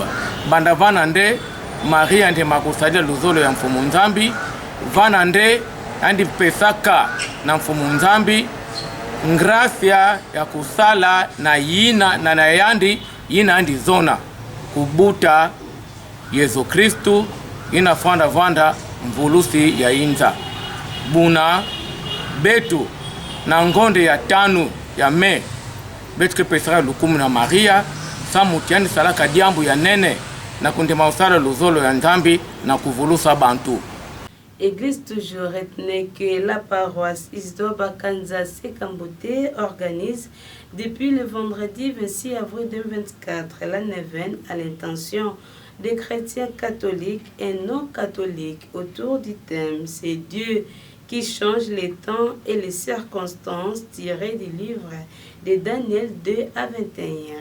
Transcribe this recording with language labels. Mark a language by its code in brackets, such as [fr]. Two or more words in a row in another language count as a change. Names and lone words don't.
[ktu] Banda vana nde, Maria nde makusadia luzolo ya mfumu nzambi, vana nde, andi pesaka na mfumu nzambi, ngracia ya kusala na yina na nayandi, yina andi zona, kubuta Yesu Kristu, ina vanda mvulusi ya inza. Buna, betu, na ngonde ya tanu ya me, betu ke pesara lukumu na Maria, sa mutiani salaka diambu ya nene, na kundema usara luzolo ya nzambi, na kuvulusa bantu. [fr] Église toujours, retenez que la paroisse Isidore Bakanza Sekambote organise depuis le vendredi 26 avril 2024 la neuvaine à l'intention des chrétiens catholiques et non catholiques autour du thème « C'est Dieu qui change les temps et les circonstances » tiré du livre de Daniel 2 à 21.